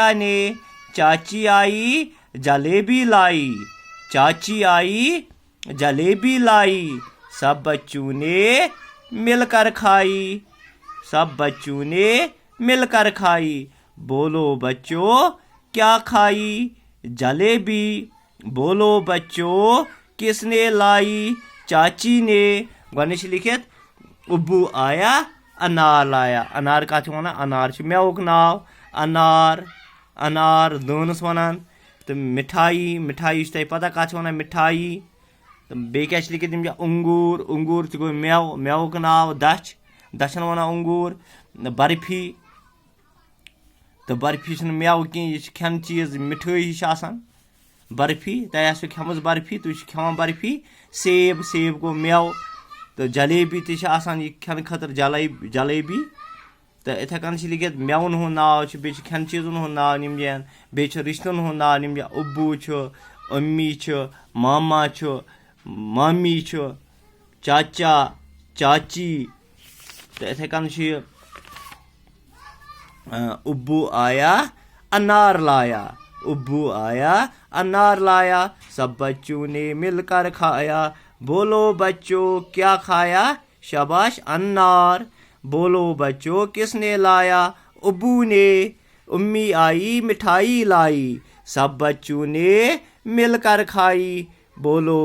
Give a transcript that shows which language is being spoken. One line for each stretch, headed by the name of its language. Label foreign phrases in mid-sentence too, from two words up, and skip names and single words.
Urdu: نے چاچی آئی جلیبی لائی چاچی آئی جلیبی لائی سب بچوں نے مل کر کھائی سب بچوں نے مل کر کھائی بولو بچو کیا کھائی جلیبی بولو بچو کس نے لائی چاچی نے
Kashmiri: گۄڈنیٚتھ چھِ لیکھِتھ
Urdu: ابو آیا انار لایا
Kashmiri: انار کتھ چھِ ونان انار چھُ میوُک ناو انار انار دٲنس ونان تہٕ مٹھایی مٹھایی چھِ تۄہہِ پتہ کتھ چھِ ونان مٹھایی تہٕ بیٚیہِ کیٛاہ چھِ لیکھِتھ یِم چھِ انگوٗر انگوٗر تہِ گوٚو میوٕ میوُک ناو دچھ دچھن ونان انگوٗر برفی تہٕ برفی چھُنہٕ میوٕ کینٛہہ یہِ چھِ کھٮ۪ن چیٖز مِٹھٲے ہِش آسان برفی تۄہہِ آسوٕ کھٮ۪مٕژ برفی تُہۍ چھِو کھٮ۪وان برفی سیب سیب گوٚو میوٕ تہٕ جلیبی تہِ چھِ آسان یہِ کھٮ۪نہٕ خٲطرٕ جلیبی تہٕ اِتھے کٔنۍ چھِ لیکھِتھ میوَن ہُنٛد ناو چھُ بیٚیہِ چھِ کھٮ۪ن چیٖزن ہُنٛد ناو نِم جاین بیٚیہِ چھُ رِشتن ہُنٛد ناو نِم جاین ابو چھُ امی چھُ ماما چھُ مامی چھُ چاچا چاچی تہٕ اِتھے کٔنۍ چھُ یہِ
Urdu: ابو آیا انار لایا ابو آیا انار لایا سب بچوں نے مل کر کھایا بولو بچوں کیا کھایا شاباش انار بولو بچوں کس نے لایا ابو نے امی آئی مٹھائی لائی سب بچوں نے مل کر کھائی بولو